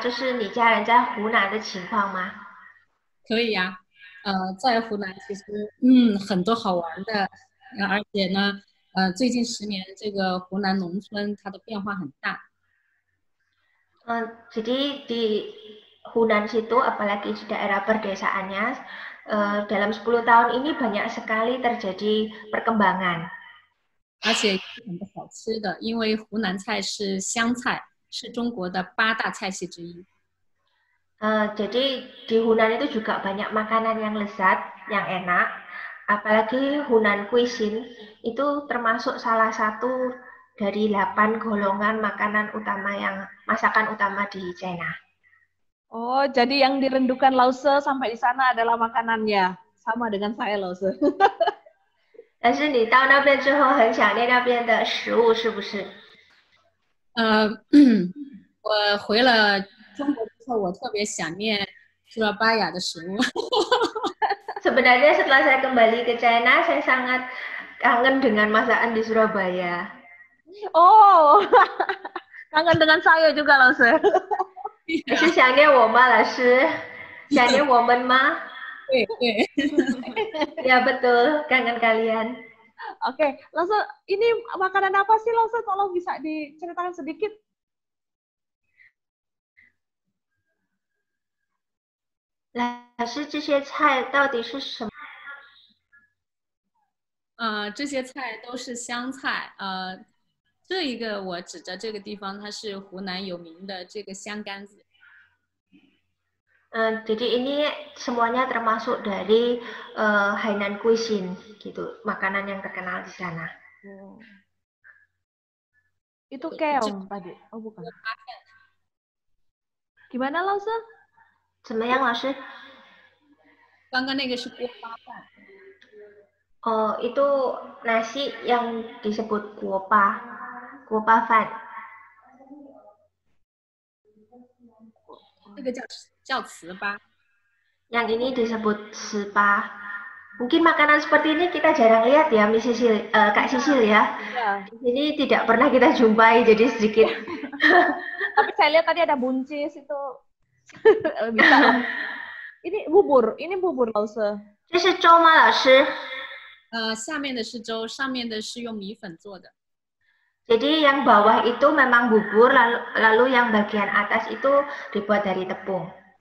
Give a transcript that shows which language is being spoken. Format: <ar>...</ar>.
<zh>就是你家人在湖南的情况吗？可以呀，在湖南其实很多好玩的，而且呢，最近10年这个湖南农村它的变化很大。</zh> <id>Jadi di Hunan situ, apalagi di daerah perdesaannya, dalam 10 tahun ini banyak sekali terjadi perkembangan.</id> <zh>而且很多好吃的，因为湖南菜是湘菜。是中国的8大菜系之一。</zh> <id>Jadi di Hunan itu juga banyak makanan yang lezat, yang enak. Apalagi Hunan Cuisine itu termasuk salah satu dari 8 golongan makanan utama masakan utama di China. Oh, jadi yang dirindukan Lause sampai di sana adalah makanannya. Sama dengan saya, Lause.</id> <zh>但是你到那边之后很想念那边的食物，是不是？我回了中国之后，我特别想念苏拉巴雅的食物。</zh> <id>Sebenarnya setelah saya kembali ke China, saya sangat kangen dengan masakan di Surabaya. Oh, kangen dengan saya juga, Lause.</id> <zh>是想念我吗，老师？想念我们吗？对对。</zh> <id>Ya betul, kangen kalian. Oke, Lause, ini makanan apa sih, Lause? Tolong bisa diceritakan sedikit.</id> <zh>老师，这些菜到底是什么？这些菜都是湘菜。这一个我指着这个地方，它是湖南有名的这个香干子。</zh> <id>Jadi ini semuanya termasuk dari Hainan Cuisine gitu, makanan yang terkenal di sana. Itu keong tadi? Oh bukan. Gimana, Lause?</id> <zh>怎么样，老师？刚刚那个是锅巴饭。</zh> <id>itu nasi yang disebut kuopa饭。</id> <zh>这个叫糍粑。</zh> <id>Yang ini disebut spa. Mungkin makanan seperti ini kita jarang lihat ya, Kak Sisil ya. Di sini tidak pernah kita jumpai, jadi sedikit. Tapi saya lihat tadi ada buncis itu. Bisa. Ini bubur Lause.</id> <zh>这是粥吗，老师？下面的是粥，上面的是用米粉做的。</zh> <id>Jadi yang bawah itu memang bubur, lalu yang bagian atas itu dibuat dari tepung.</id>